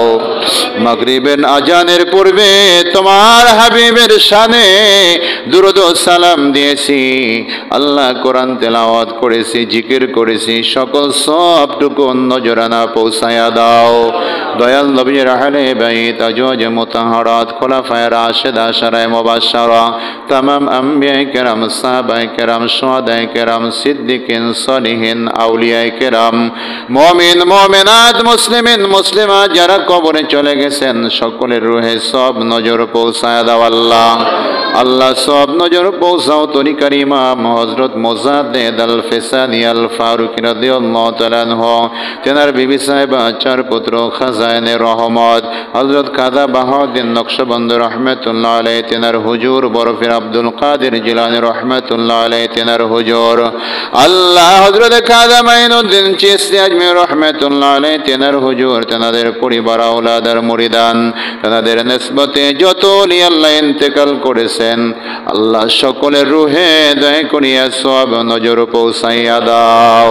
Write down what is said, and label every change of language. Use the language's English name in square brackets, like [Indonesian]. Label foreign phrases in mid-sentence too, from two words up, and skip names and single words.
[Bangla] মাগরিবের আজানের পূর্বে তোমার হাবিবের শানে দুরূদ ও সালাম দিয়েছি, আল্লাহ কোরআন তেলাওয়াত করেছি, জিকির করেছি, সকল সবটুকু নজরানা পৌঁছায়া দাও। দয়াল নবীর আহলে বাইত আজওয়াজ মুতাহহারাত খুলাফায়ে রাশিদা আশারায়ে মুবাশশারা [Urdu] تمام انبیائے کرام صحابۂ کرام شہدائے کرام صدیقین صالحین اولیائے کرام مومنین مومنات مسلمین مسلمات [Bangla] যারা কবরে চলে গেছেন সকলের রূহে সব নজর পৌঁছায় দাও আল্লাহ। আল্লাহ সব নজর পৌঁছাও তরিকার ইমাম হযরত মুজাদ্দিদ আল ফিসানি আল ফারুকী রাদিয়াল্লাহু তাআলা আনহু, তেনার বিবি সাহেবা, চার পুত্র খাজানে রহমত হযরত কাদা বাহাউদ্দিন নকশবন্দি রাহমাতুল্লাহ আলাইহি, তেনার হুজুর বরফির আব্দুল কাদের জিলানী রাহমাতুল্লাহ আলাইহি, তেনার হুজুর আল্লাহ হযরত কাদা মাইনুদ্দিন চিশতি আজমি রাহমাতুল্লাহ আলাইহি, তেনার হুজুর, তেনাদের পরিবার আওলাদ আর মুরিদান, তেনাদের নিসবতে যত ওলি আল্লাহ ইন্তেকাল করেছেন আল্লাহ সকলের রূহে দয়া করিয়া সব নজর পৌঁছাইয়া দাও।